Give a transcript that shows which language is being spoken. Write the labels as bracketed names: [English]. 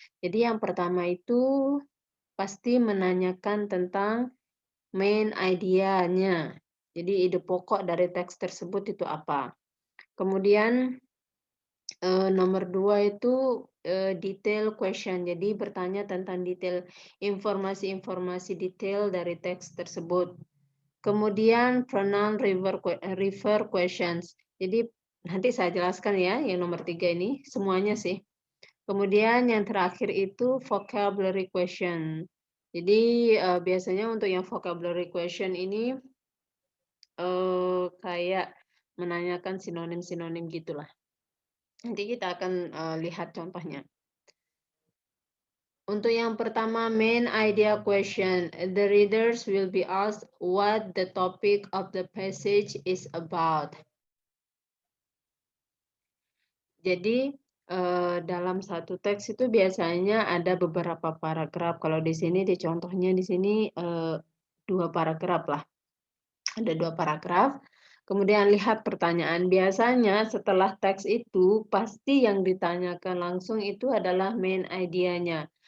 [Indonesian] Jadi yang pertama itu pasti menanyakan tentang main idea-nya. Jadi ide pokok dari teks tersebut itu apa. Kemudian, nomor 2 itu, detail question. Jadi bertanya tentang detail informasi-informasi detail dari teks tersebut. Kemudian pronoun refer questions. Jadi nanti saya jelaskan ya yang nomor 3 ini, semuanya sih. Kemudian yang terakhir itu vocabulary question. Jadi, biasanya untuk yang vocabulary question ini, kayak menanyakan sinonim-sinonim gitulah. Nanti kita akan, lihat contohnya. Untuk yang pertama, main idea question. [English] The readers will be asked what the topic of the passage is about. [Indonesian] Jadi, dalam satu teks itu biasanya ada beberapa paragraf. Kalau di sini di contohnya di sini, 2 paragraf lah. Ada 2 paragraf, kemudian lihat pertanyaan. Biasanya setelah teks itu, pasti yang ditanyakan langsung itu adalah main idea-nya.